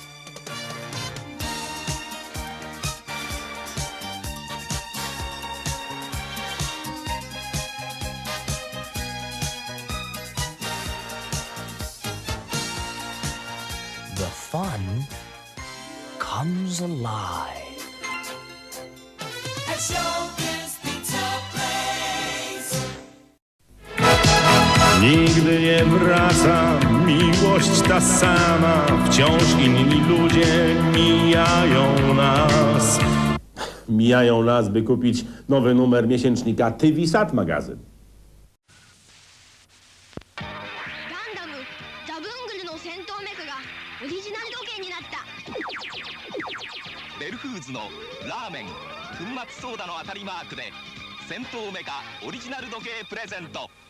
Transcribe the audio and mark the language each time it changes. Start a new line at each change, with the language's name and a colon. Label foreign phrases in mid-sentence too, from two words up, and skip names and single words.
English: The fun comes alive. At Showbiz Pizza Place.
Polish: Nigdy nie wraca miłość ta sama, wciąż inni ludzie mijają nas. Mijają nas, by kupić nowy numer miesięcznika TV-SAT magazyn.
Japanese: ベルフーズのラーメン粉末ソーダの当たりマークで戦闘メカオリジナル時計プレゼント。